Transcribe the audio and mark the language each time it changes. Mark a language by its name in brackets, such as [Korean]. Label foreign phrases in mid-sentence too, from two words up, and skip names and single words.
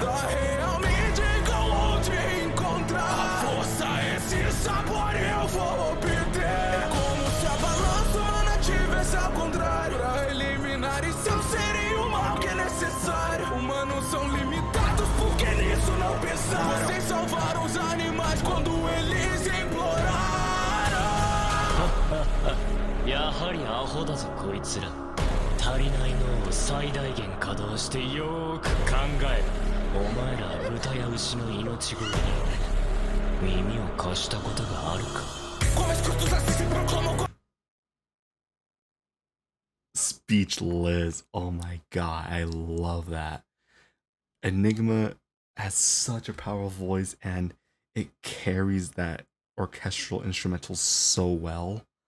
[Portuguese] Realmente onde encontrar a força, esse sabor eu vou obter. É como se a balança humana tivesse ao contrário, pra eliminar e seu ser e o mal que é necessário. Humanos são limitados porque nisso não pensaram. Vocês salvaram os animais quando eles imploraram. [Japanese] やはりアホだぞこいつら。足りない脳を最大限稼働してよーく考えろ。お前ら豚や牛の命乞いに耳を貸したことがあるか。 [English] Speechless. Oh my god, I love that. Enygma has such a powerful voice, and it carries that orchestral instrumental so well.